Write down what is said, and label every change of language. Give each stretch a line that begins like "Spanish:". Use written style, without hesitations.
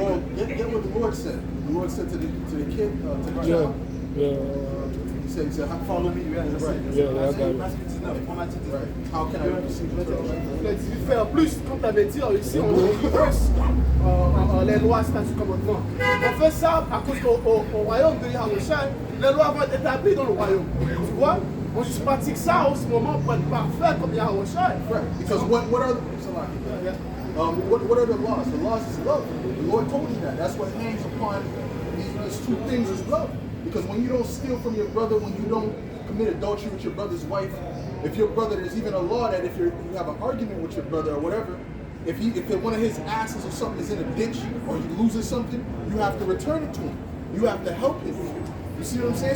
English: Well, get what the Lord said. The Lord said to the kid, to the child. He said, follow me, right. I got it. Right. How can I receive the church?
French: Il a dit faire plus, comme tu avais dit ici, on reverse les lois, statuts, commandements. On fait ça à cause qu'au royaume de Yahushua, les lois vont être établies dans le royaume. Tu vois? On juste pratique ça en ce moment pour être parfait comme Yahushua.
English: Right. Because what are the what are the laws? The laws is love. The Lord told you that. That's what hangs upon these two things is love. Because when you don't steal from your brother, when you don't commit adultery with your brother's wife, if your brother, there's even a law that if you have an argument with your brother or whatever, if one of his asses or something is in a ditch or he loses something, you have to return it to him. You have to help him. You see what I'm saying?